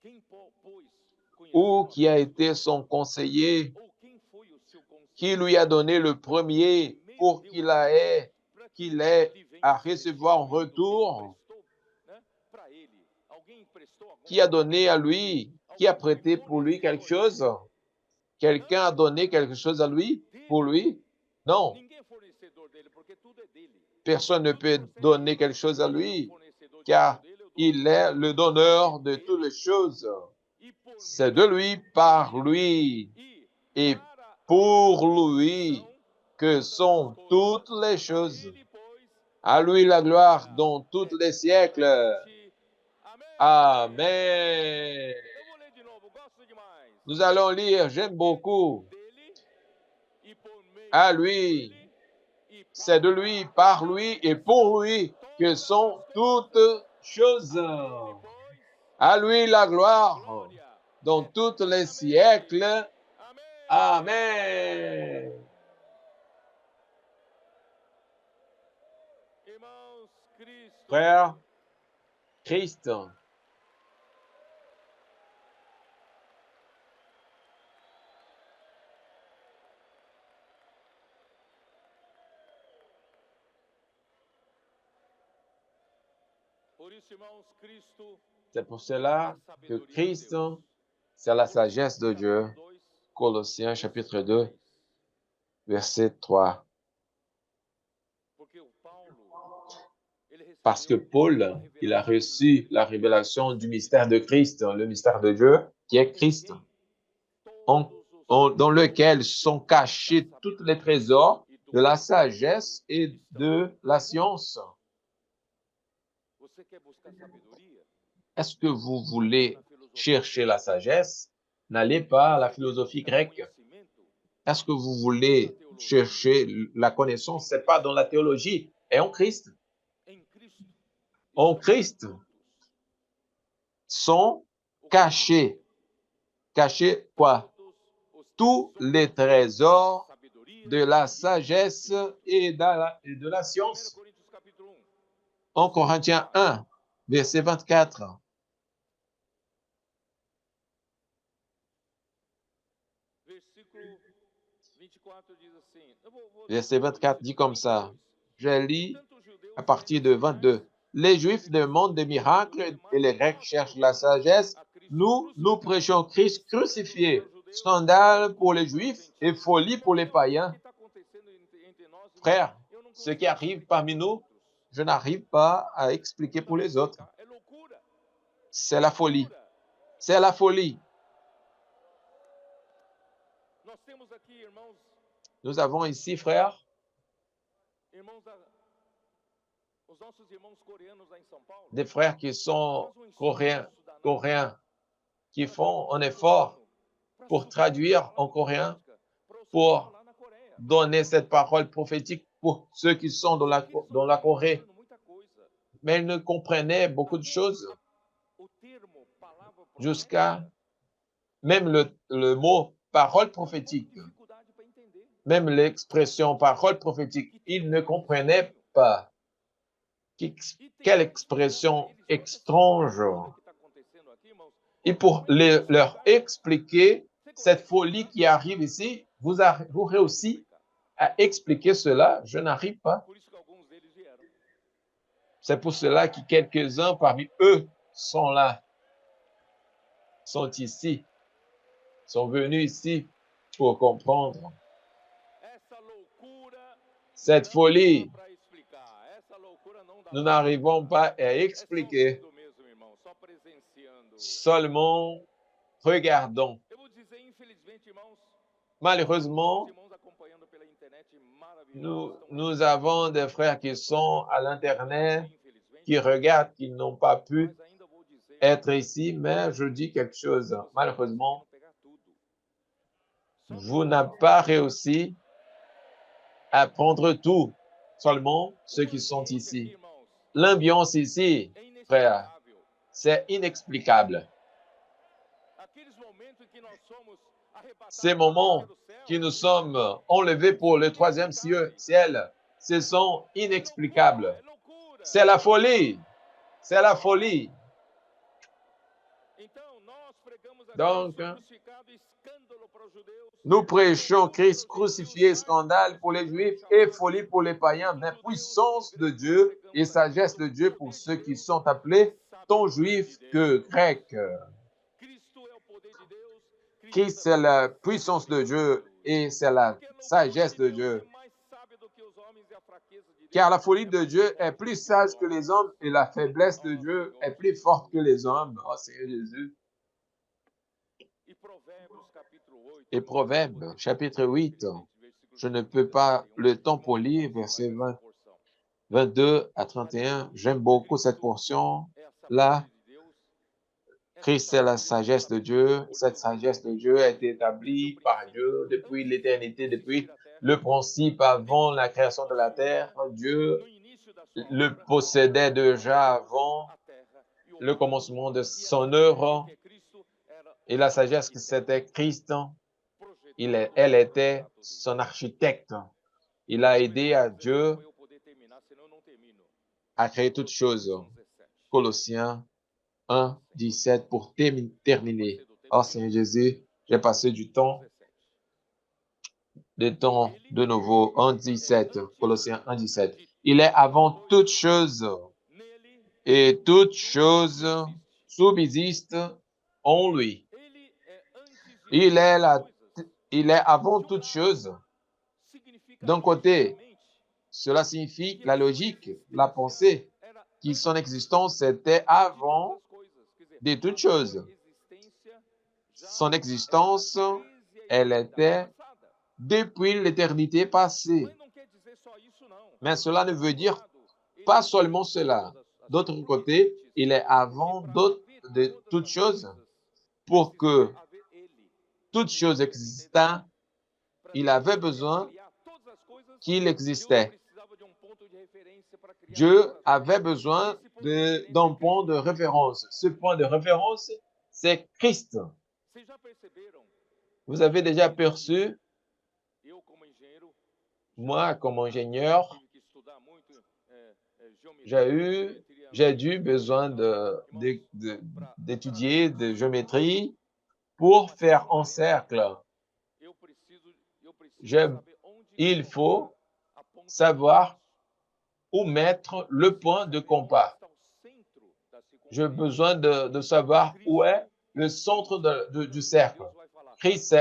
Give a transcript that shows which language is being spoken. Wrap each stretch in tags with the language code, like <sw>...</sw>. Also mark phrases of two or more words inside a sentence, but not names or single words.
<fr>ou qui a été son conseiller, qui lui a donné le premier pour qu'il ait à recevoir en retour, qui a donné à lui, qui a prêté pour lui quelque chose? Quelqu'un a donné quelque chose à lui? pour lui? Non.</fr> <pt>Ninguém é fornecedor dele, porque tudo é dele.</pt> <fr>Personne ne peut</fr> <pt>Tudo</pt> <fr>donner</fr> <pt>procede</pt> <fr>quelque chose à</fr> <pt>dele. Ele é o</pt> <fr>lui,</fr> <pt>fornecedor de</pt> <fr>car</fr> <pt>tudo, ele é o dono</pt> <fr>il</fr> <pt>de</pt> <fr>est</fr> <pt>tudo.</pt> <fr>le donneur de toutes les choses.</fr> <pt>E por</pt> <fr>C'est</fr> <pt>meio</pt> <fr>de lui, par lui</fr> <pt>e</pt> <fr>et</fr> <pt>para</pt> <fr>pour</fr> <pt>ele</pt> <fr>lui</fr> <pt>são</pt> <fr>que</fr> <pt>todas as</pt> <fr>sont</fr> <pt>coisas.</pt> <fr>toutes les</fr> <pt>A</pt> <fr>choses.</fr> <pt>ele, pois,</pt> <fr>À lui la gloire dans tous les siècles.</fr> <pt>eternamente. Amém.</pt> <fr>Amen.</fr> <pt>Eu vou ler de novo, gosto demais.</pt> <fr>Nous allons lire, j'aime beaucoup.</fr> <pt>Dele e por meio</pt> <fr>À lui,</fr> <pt>dele e</pt> <fr>c'est de</fr> <pt>para</pt> <fr>lui, par lui et pour lui que sont toutes choses.</fr> <pt>ele, pois,</pt> <fr>À lui la gloire</fr> <pt>glória</pt> <fr>dans tous les</fr> <pt>eternamente.</pt> <fr>siècles.</fr> <pt>Amém.</pt> <fr>Amen.</fr> <pt>Irmãos, Cristo.</pt> <fr>Frère, Christ,</fr> <pt>Por isso, irmãos, Cristo</pt> <fr>c'est pour</fr> <pt>é</pt> <fr>cela</fr> <pt>a</pt> <fr>que</fr> <pt>sabedoria de</pt> <fr>Christ,</fr> <pt>Deus.</pt> <fr>c'est la sagesse de Dieu.</fr> <pt>Capítulo 2,</pt> <fr>Colossiens chapitre 2,</fr> <pt>10.</pt> <fr>verset 3.</fr> <pt>Porque o Paulo, ele</pt> <fr>Parce que</fr> <pt>recebeu</pt> <fr>Paul,</fr> <pt>a</pt> <fr>il a</fr> <pt>revelação do</pt> <fr>reçu</fr> <pt>mistério</pt> <fr>la révélation du mystère de Christ, le mystère de Dieu, qui est</fr> <pt>em</pt> <fr>Christ,</fr> <pt>quem todos os</pt> <fr>dans lequel</fr> <pt>tesouros</pt> <fr>sont</fr> <pt>da</pt> <fr>cachés tous les</fr> <pt>sabedoria</pt> <fr>trésors</fr> <pt>e do</pt> <fr>de la</fr> <pt>conhecimento</pt> <fr>sagesse et</fr> <pt>estão.</pt> <fr>de la science.</fr> <pt>Você quer buscar sabedoria?</pt> <fr>Est-ce que vous</fr> <pt>Não vá</pt> <fr>voulez</fr> <pt>na filosofia</pt> <fr>chercher la</fr> <pt>grega.</pt> <fr>sagesse? N'allez pas à la</fr> <pt>Você quer</pt> <fr>philosophie</fr> <pt>buscar</pt> <fr>grecque.</fr> <pt>conhecimento?</pt> <fr>Est-ce que vous</fr> <pt>Não na</pt> <fr>voulez</fr> <pt>teologia.</pt> <fr>chercher la connaissance? C'est pas dans la théologie, et en Christ.</fr> <pt>Em Cristo</pt> <fr>En</fr> <pt>estão</pt> <fr>Christ</fr> <pt>ocultos.</pt> <fr>sont</fr> <pt>O que</pt> <fr>cachés. Cachés quoi?</fr> <pt>todos os</pt> <fr>Tous les</fr> <pt>tesouros da</pt> <fr>trésors</fr> <pt>sabedoria</pt> <fr>de la</fr> <pt>e do</pt> <fr>sagesse</fr> <pt>conhecimento.</pt> <fr>et de la</fr> <pt>1</pt> <fr>science.</fr> <pt>Coríntios capítulo 1,</pt> <fr>En Corinthiens 1, verset 24.</fr> <pt>versículo 24 diz assim. Vou</pt> <fr>Verset</fr> <pt>ler</pt> <fr>24 dit comme ça.</fr> <pt>22.</pt> <fr>Je lis</fr> <pt>Portanto, os judeus</pt> <fr>à partir de</fr> <pt>pedem</pt> <fr>22.</fr> <pt>sinais,</pt> <fr>Les Juifs</fr> <pt>os</pt> <fr>demandent des</fr> <pt>gregos a</pt> <fr>miracles</fr> <pt>sabedoria,</pt> <fr>et les</fr> <pt>mas</pt> <fr>Grecs</fr> <pt>nós</pt> <fr>cherchent la</fr> <pt>pregamos</pt> <fr>sagesse.</fr> <pt>a Cristo</pt> <fr>Nous</fr> <pt>crucificado,</pt> <fr>prêchons Christ</fr> <pt>escândalo</pt> <fr>crucifié.</fr> <pt>para os judeus,</pt> <fr>Scandale pour</fr> <pt>loucura</pt> <fr>les</fr> <pt>para os</pt> <fr>Juifs et</fr> <pt>gentios.</pt> <fr>folie pour les</fr> <pt>Irmãos, o que</pt> <fr>païens.</fr> <pt>está acontecendo entre nós, irmãos,</pt> <fr>Frères,</fr> <pt>eu não</pt> <fr>ce qui</fr> <pt>consigo</pt> <fr>arrive</fr> <pt>explicar</pt> <fr>parmi</fr> <pt>para os</pt> <fr>nous,</fr> <pt>outros.</pt> <fr>je n'arrive pas à expliquer</fr> <pt>Não dá</pt> <fr>pour</fr> <pt>para</pt> <fr>les autres.</fr> <pt>explicar. É loucura.</pt> <fr>C'est la folie.</fr> <pt>Loucura.</pt> <fr>C'est la folie.</fr> <pt>Nós temos aqui, irmãos,</pt> <fr>Nous avons ici, frères,</fr> <pt>os nossos irmãos coreanos lá em São Paulo.</pt> <fr>des frères qui sont</fr> <pt>Faz um</pt> <fr>coréens,</fr> <pt>esforço danado</pt> <fr>qui</fr> <pt>para</pt> <fr>font un</fr> <pt>traduzir</pt> <fr>effort</fr> <pt>para</pt> <fr>pour</fr> <pt>suprir essa</pt> <fr>traduire</fr> <pt>palavra</pt> <fr>en coréen,</fr> <pt>profética para os que</pt> <fr>pour</fr> <pt>estão lá na Coreia.</pt> <fr>donner cette parole prophétique pour ceux qui sont dans</fr> <pt>Só que eles</pt> <fr>la</fr> <pt>não estavam</pt> <fr>Corée.</fr> <pt>entendendo muita coisa.</pt> <fr>Mais ils ne comprenaient beaucoup de</fr> <pt>Até</pt> <fr>choses,</fr> <pt>o termo palavra</pt> <fr>jusqu'à</fr> <pt>profética,</pt> <fr>même le mot parole</fr> <pt>tinha um pouco de</pt> <fr>prophétique,</fr> <pt>dificuldade para entender.</pt> <fr>même l'expression parole prophétique,</fr> <pt>Que</pt> <fr>ils</fr> <pt>termo</pt> <fr>ne</fr> <pt>mais</pt> <fr>comprenaient</fr> <pt>estranho.</pt> <fr>pas.</fr> <pt>E tem</pt> <fr>Quelle</fr> <pt>gente explicando</pt> <fr>expression</fr> <pt>para eles toda essa</pt> <fr>étrange.</fr> <pt>loucura que está acontecendo aqui, irmãos.</pt> <fr>Et pour</fr> <pt>Como é que eu vou</pt> <fr>leur</fr> <pt>explicar?</pt> <fr>expliquer</fr> <pt>Você</pt> <fr>cette</fr> <pt>consegue</pt> <fr>folie</fr> <pt>explicar?</pt> <fr>qui arrive ici, vous</fr> <pt>Não</pt> <fr>arriverez</fr> <pt>consigo</pt> <fr>aussi</fr> <pt>explicar.</pt> <fr>à expliquer cela. Je n'arrive pas.</fr> <pt>Por isso que alguns deles vieram.</pt> <fr>C'est pour cela que quelques-uns parmi eux sont là, sont ici, sont venus ici pour comprendre.</fr> <pt>Essa loucura</pt> <fr>Cette</fr> <pt>não</pt> <fr>folie,</fr> <pt>dá para explicar. Essa loucura não dá</pt> <fr>nous</fr> <pt>para</pt> <fr>n'arrivons</fr> <pt>explicar.</pt> <fr>pas à</fr> <pt>É só</pt> <fr>expliquer,</fr> <pt>vendo mesmo, irmão, só presenciando.</pt> <fr>seulement regardons.</fr> <pt>Eu vou dizer, infelizmente, irmãos,</pt> <fr>Malheureusement,</fr> <pt>os irmãos acompanhando pela internet maravilhosos estão</pt> <fr>nous avons des frères qui sont à l'Internet,</fr> <pt>infelizmente,</pt> <fr>qui regardent, qui n'ont pas pu</fr> <pt>mas ainda vou dizer,</pt> <fr>être ici, mais je dis quelque chose.</fr> <pt>vocês não</pt> <fr>Malheureusement,</fr> <pt>conseguiram pegar tudo. Só</pt> <fr>vous</fr> <pt>que</pt> <fr>n'avez pas réussi à prendre tout, seulement ceux qui sont</fr> <pt>ambiente aqui,</pt> <fr>ici.</fr> <pt>irmãos,</pt> <fr>L'ambiance ici,</fr> <pt>é</pt> <fr>frère,</fr> <pt>inexplicável.</pt> <fr>c'est inexplicable.</fr> <pt>Aqueles momentos em que nós somos arrebatados</pt> <fr>Ces</fr> <pt>para o</pt> <fr>moments</fr> <pt>terceiro céu,</pt> <fr>qui nous sommes enlevés pour le troisième ciel, ce sont inexplicables.</fr> <pt>é loucura.</pt> <fr>C'est la folie. C'est la folie.</fr> <pt>Então, nós pregamos a</pt> <fr>Donc,</fr> <pt>Cristo crucificado, escândalo para os judeus.</pt> <fr>nous prêchons Christ crucifié, scandale pour les Juifs et folie pour les païens, mais puissance de Dieu et sagesse de Dieu pour ceux qui sont appelés tant juifs que grecs.</fr> <pt>Cristo é o poder de Deus.</pt> <fr>Christ, c'est la puissance de Dieu et c'est la</fr> <pt>Porque a loucura</pt> <fr>sagesse</fr> <pt>de</pt> <fr>de</fr> <pt>Deus é</pt> <fr>Dieu.</fr> <pt>mais sábia do que os homens e a fraqueza de Deus</pt> <fr>Car la folie</fr> <pt>é</pt> <fr>de</fr> <pt>mais</pt> <fr>Dieu</fr> <pt>forte</pt> <fr>est</fr> <pt>do</pt> <fr>plus</fr> <pt>que</pt> <fr>sage</fr> <pt>os</pt> <fr>que les</fr> <pt>homens.</pt> <fr>hommes et la faiblesse de</fr> <pt>Oh,</pt> <fr>Dieu est</fr> <pt>Senhor</pt> <fr>plus</fr> <pt>Jesus.</pt> <fr>forte que les hommes. Oh Seigneur Jésus.</fr> <pt>E Provérbios capítulo 8,</pt> <fr>Et</fr> <pt>eu não vou</pt> <fr>Proverbe,</fr> <pt>poder</pt> <fr>chapitre</fr> <pt>ler,</pt> <fr>8,</fr> <pt>infelizmente, versículos</pt> <fr>je</fr> <pt>de</pt> <fr>ne</fr> <pt>22</pt> <fr>peux</fr> <pt>a</pt> <fr>pas</fr> <pt>31,</pt> <fr>le temps</fr> <pt>irmãos,</pt> <fr>pour</fr> <pt>eu</pt> <fr>lire,</fr> <pt>gosto demais</pt> <fr>versets</fr> <pt>dessa porção.</pt> <fr>22 à</fr> <pt>Mas</pt> <fr>31. J'aime beaucoup cette</fr> <pt>Cristo</pt> <fr>portion.</fr> <pt>é a</pt> <fr>Là,</fr> <pt>sabedoria de Deus. Essa</pt> <fr>Christ est la</fr> <pt>sabedoria</pt> <fr>sagesse de Dieu. Cette sagesse de Dieu a été établie par Dieu depuis l'éternité, depuis le principe avant la création de la terre. Dieu</fr> <pt>no início da sua</pt> <fr>le</fr> <pt>obra,</pt> <fr>possédait déjà</fr> <pt>céus,</pt> <fr>avant</fr> <pt>a terra e o</pt> <fr>le</fr> <pt>mar.</pt> <fr>commencement de</fr> <pt>E a</pt> <fr>son</fr> <pt>sabedoria</pt> <fr>œuvre.</fr> <pt>que é Cristo era o</pt> <fr>Et la</fr> <pt>seu</pt> <fr>sagesse que</fr> <pt>arquiteto,</pt> <fr>c'était Christ,</fr> <pt>projetou</pt> <fr>elle</fr> <pt>o</pt> <fr>était</fr> <pt>retrato dele.</pt> <fr>son architecte. Il</fr> <pt>Deixa</pt> <fr>a</fr> <pt>eu</pt> <fr>aidé</fr> <pt>começar</pt> <fr>à</fr> <pt>com 17</pt> <fr>Dieu</fr> <pt>para eu poder terminar, senão eu não termino.</pt> <fr>à créer toutes choses.</fr> <pt>Colossenses 1:17.</pt> <fr>Colossiens 1, 17 pour terminer.</fr> <pt>Passei do tempo,</pt> <fr>Oh</fr> <pt>Senhor.</pt> <fr>Seigneur Jésus, j'ai passé du temps</fr> <pt>17.</pt> <fr>de nouveau. 1, 17.</fr> <pt>Antes</pt> <fr>Colossiens 1, 17.</fr> <pt>de</pt> <fr>Il est</fr> <pt>todas</pt> <fr>avant</fr> <pt>as</pt> <fr>toutes</fr> <pt>coisas,</pt> <fr>choses</fr> <pt>nele</pt> <fr>et toutes</fr> <pt>tudo</pt> <fr>choses</fr> <pt>subsiste.</pt> <fr>subsistent en lui.</fr> <pt>Ele é antes de</pt> <fr>Il</fr> <pt>todas</pt> <fr>est,</fr> <pt>as</pt> <fr>la,</fr> <pt>coisas.</pt> <fr>il est avant</fr> <pt>De um</pt> <fr>toutes</fr> <pt>lado,</pt> <fr>choses.</fr> <pt>significa</pt> <fr>D'un côté,</fr> <pt>logicamente</pt> <fr>cela signifie</fr> <pt>que</pt> <fr>la</fr> <pt>a sua</pt> <fr>logique, la</fr> <pt>existência</pt> <fr>pensée,</fr> <pt>era</pt> <fr>qui son</fr> <pt>antes</pt> <fr>existence était</fr> <pt>de todas</pt> <fr>avant</fr> <pt>as coisas. Quer dizer,</pt> <fr>de</fr> <pt>a</pt> <fr>toutes</fr> <pt>sua</pt> <fr>choses.</fr> <pt>existência já</pt> <fr>Son</fr> <pt>era</pt> <fr>existence,</fr> <pt>desde a</pt> <fr>elle</fr> <pt>eternidade</pt> <fr>était</fr> <pt>passada.</pt> <fr>depuis l'éternité passée.</fr> <pt>Mas não quer dizer só isso, não.</pt> <fr>Mais cela ne</fr> <pt>Por</pt> <fr>veut</fr> <pt>outro</pt> <fr>dire</fr> <pt>lado, ele</pt> <fr>pas</fr> <pt>é</pt> <fr>seulement</fr> <pt>antes de</pt> <fr>cela.</fr> <pt>todas as</pt> <fr>D'autre</fr> <pt>coisas. Por que</pt> <fr>côté,</fr> <pt>antes?</pt> <fr>il est</fr> <pt>Porque</pt> <fr>avant</fr> <pt>para haver</pt> <fr>de</fr> <pt>todas</pt> <fr>toutes</fr> <pt>as</pt> <fr>choses,</fr> <pt>coisas,</pt> <fr>pour que</fr> <pt>precisava haver ele.</pt> <fr>toutes choses existent.</fr> <pt>Para</pt> <fr>Il</fr> <pt>Deus</pt> <fr>avait</fr> <pt>poder</pt> <fr>besoin</fr> <pt>criar todas as coisas,</pt> <fr>qu'il</fr> <pt>Deus</pt> <fr>existait.</fr> <pt>precisava de um ponto de referência para criar</pt> <fr>Dieu</fr> <pt>todas as</pt> <fr>avait</fr> <pt>coisas.</pt> <fr>besoin</fr> <pt>Esse ponto de referência é</pt> <fr>d'un point de</fr> <pt>Cristo.</pt> <fr>référence. Ce point de référence, c'est Christ.</fr> <pt>Vocês já perceberam?</pt> <fr>Vous avez déjà perçu,</fr> <pt>Eu como engenheiro,</pt> <fr>moi comme ingénieur,</fr> <pt>tive que estudar muito</pt> <fr>j'ai</fr> <pt>geometria,</pt> <fr>j'ai dû besoin d'étudier de géométrie pour faire un cercle.</fr> <pt>eu preciso</pt> <fr>Je-</fr> <pt>saber onde</pt> <fr>il</fr> <pt>colocar</pt> <fr>faut</fr> <pt>a ponta do</pt> <fr>savoir</fr> <pt>compasso.</pt> <fr>où mettre le point de</fr> <pt>Saber onde</pt> <fr>compas.</fr> <pt>está o centro da</pt> <fr>J'ai</fr> <pt>circunferência.</pt> <fr>besoin de savoir où est le centre du cercle.</fr> <pt>Deus vai falar,</pt> <fr>Christ, c'est</fr>